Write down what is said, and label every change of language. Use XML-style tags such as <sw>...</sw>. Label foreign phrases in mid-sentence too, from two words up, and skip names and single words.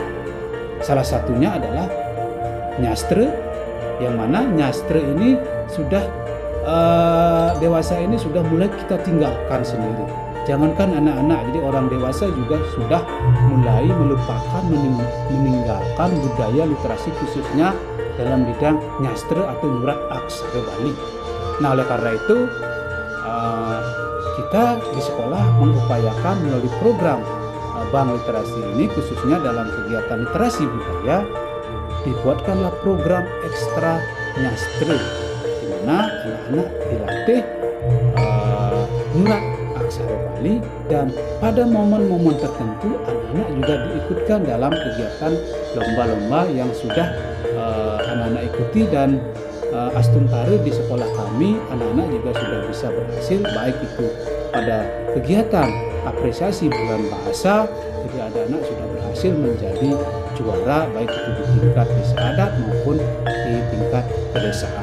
<id>Salah satunya adalah nyastre, yang mana nyastre ini sudah dewasa ini sudah mulai kita tinggalkan sendiri. Jangankan anak-anak, jadi orang dewasa juga sudah mulai melupakan, meninggalkan budaya literasi, khususnya dalam bidang nyastre atau nyurat aksara Bali. Nah, oleh karena itu kita di sekolah mengupayakan melalui program Bank Literasi ini, khususnya dalam kegiatan literasi budaya, dibuatkanlah program ekstra nyastre, di mana anak-anak dilatih nyurat aksara Bali. Bali, dan pada momen-momen tertentu anak-anak juga diikutkan dalam kegiatan lomba-lomba yang sudah anak-anak ikuti. Dan Astuntare di sekolah kami, anak-anak juga sudah bisa berhasil, baik itu pada kegiatan apresiasi bulan bahasa, jadi anak-anak sudah berhasil menjadi juara baik itu di tingkat desa adat maupun di tingkat pedesaan.</id>